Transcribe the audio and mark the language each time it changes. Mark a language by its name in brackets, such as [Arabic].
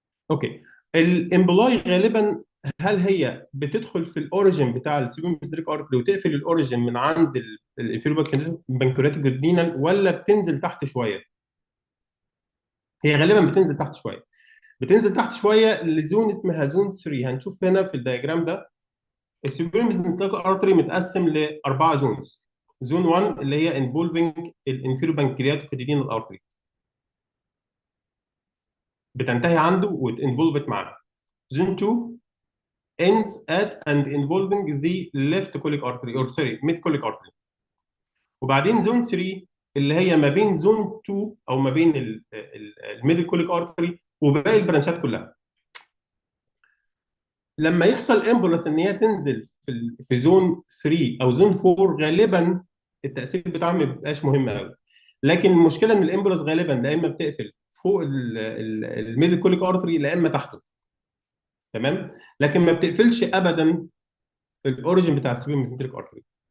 [Arabic] اوكي، الامبلاي غالبا هل هي بتدخل في الاوريجن بتاع السيبيوم ميزنتريك ارتري وتقفل الاوريجن من عند الانفيريور بانكرياتيك جدينال، ولا بتنزل تحت شويه؟ هي غالبا بتنزل تحت شويه، بتنزل تحت شويه لزون اسمها زون 3. هنشوف هنا في الدياجرام ده السيبيوم ميزنتريك ارتري متقسم لاربعه زونز. زون 1 اللي هي انفولفنج الانفيريور بانكرياتيك جدينال ارتري، بتنتهي عنده وتنفولفت معاه. [English] Zone 2 ends at and involving the left colic artery or sorry mid colic artery. [Arabic] وبعدين زون 3 اللي هي ما بين زون 2 او ما بين الميدل كوليك ارتري وباقي البرانشات كلها. لما يحصل امبولس ان هي تنزل في زون 3 او زون 4 غالبا التاثير بتاعها ما بيبقاش مهم قوي، لكن المشكله ان الامبولس غالبا لا اما بتقفل فوق الميدل كوليك ارتري لا اما تحته، تمام، لكن ما بتقفلش ابدا الاوريجن بتاع السبيل ميزنتريك ارتري.